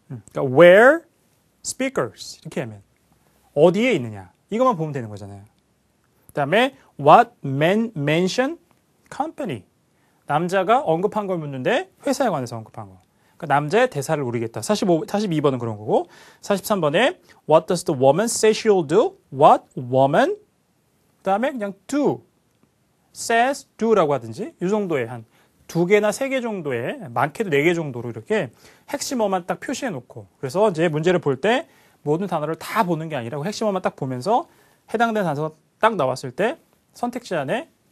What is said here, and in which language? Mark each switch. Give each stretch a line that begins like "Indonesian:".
Korean: 그러니까 where speakers 이렇게 하면 어디에 있느냐 이것만 보면 되는 거잖아요. 그다음에 what men mention company, 남자가 언급한 걸 묻는데 회사에 관해서 언급한 거. 그러니까 남자의 대사를 우리겠다.
English: 42번은 그런 거고, 43번에 what does the woman say she'll do? What woman?
Korean: 그다음에 그냥 do, says do 라고 하든지 이 정도의 한 2개나 3개 정도의, 많게도 4개 정도로 이렇게 핵심어만 딱 표시해 놓고, 그래서 이제 문제를 볼 때 모든 단어를 다 보는 게 아니라 핵심어만 딱 보면서 해당되는 단서가 딱 나왔을 때 선택지 안에